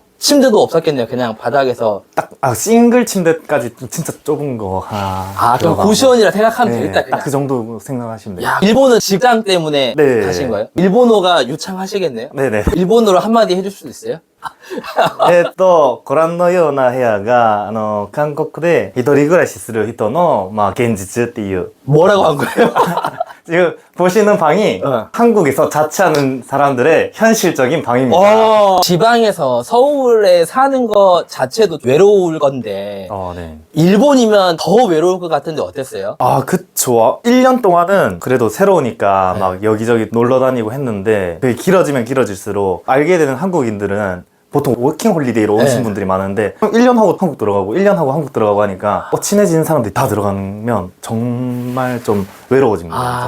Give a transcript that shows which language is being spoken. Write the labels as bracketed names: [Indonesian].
[Korean] 침대도 없었겠네요. 그냥 바닥에서. 싱글 침대까지 좀 진짜 좁은 거 하나. 그럼 고시원이라 생각하면 네, 되겠다, 그냥. 딱 그 정도 생각하시면 돼요. 일본은 직장 때문에 네. 가신 거예요? 일본어가 유창하시겠네요? 네네. 일본어로 한마디 해줄 수 있어요? [Japanese] ご覧のような部屋が、韓国で一人暮らしする人の、現実っていう。 [Korean] 뭐라고 한 거예요? 지금 보시는 방이 한국에서 자취하는 사람들의 현실적인 방입니다. 지방에서 서울에 사는 거 자체도 외로울 건데 네. 일본이면 더 외로울 것 같은데 어땠어요? 그쵸. 1년 동안은 그래도 새로우니까 막 여기저기 놀러 다니고 했는데 그게 길어지면 길어질수록 알게 되는 한국인들은 보통 워킹 홀리데이로 오신 분들이 많은데 1년 하고 한국 들어가고 1년 하고 한국 들어가고 하니까 친해지는 사람들이 다 들어가면 정말 좀 외로워집니다.